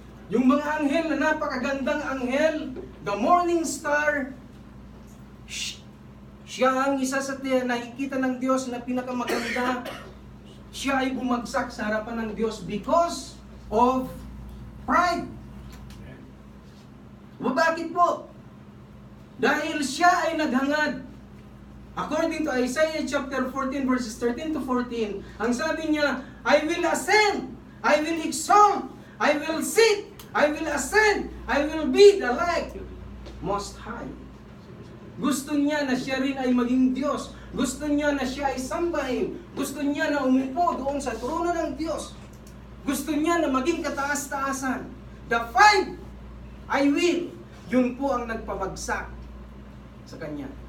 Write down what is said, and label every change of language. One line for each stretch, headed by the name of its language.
Filipino: Yung mga anghel na napakagandang anghel,
English: the morning star,
Filipino: siya ang isa sa nakikita ng Diyos na pinakamaganda. Siya ay bumagsak sa harapan ng Diyos
English: because of pride.
Filipino: Bakit po? Dahil siya ay naghangad.
English: According to Isaiah chapter 14 verses 13 to 14,
Filipino: ang sabi niya,
English: I will ascend, I will exalt, I will sit, I will ascend, I will be the like Most High.
Filipino: Gusto niya na siya rin ay maging Diyos. Gusto niya na siya ay sambahin. Gusto niya na umupo doon sa trono ng Diyos. Gusto niya na maging kataas-taasan.
English: The 5, I will,
Filipino: yun po ang nagpabagsak sa kanya.